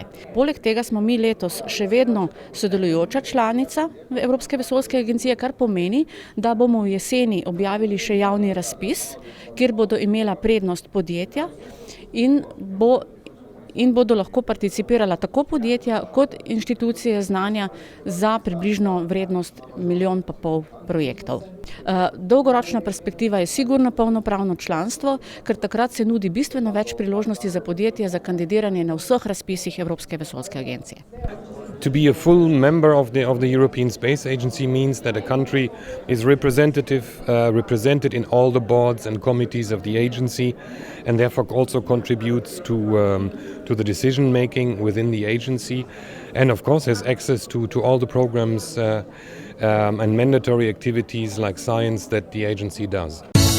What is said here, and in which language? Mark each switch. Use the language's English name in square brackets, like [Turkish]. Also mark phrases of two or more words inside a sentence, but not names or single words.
[Slovenian] Poleg tega smo mi letos še vedno sodelujoča članica Evropske vesoljske agencije, kar pomeni, da bomo v jeseni objavili še javni razpis, kjer bodo imela prednost podjetja in bodo lahko participirala tako podjetja kot inštitucije znanja za približno vrednost 1,5 milijona projektov. Dolgoročna perspektiva je sigurno polnopravno članstvo, ker takrat se nudi bistveno več priložnosti za podjetje za kandidiranje na vseh razpisih Evropske vesoljske agencije. [English] To be a full member of the European Space Agency means that a country is represented in all the boards and committees of the agency, and therefore also contributes to the decision making within the agency, and of course has access to all the programs and mandatory activities like science that the agency does.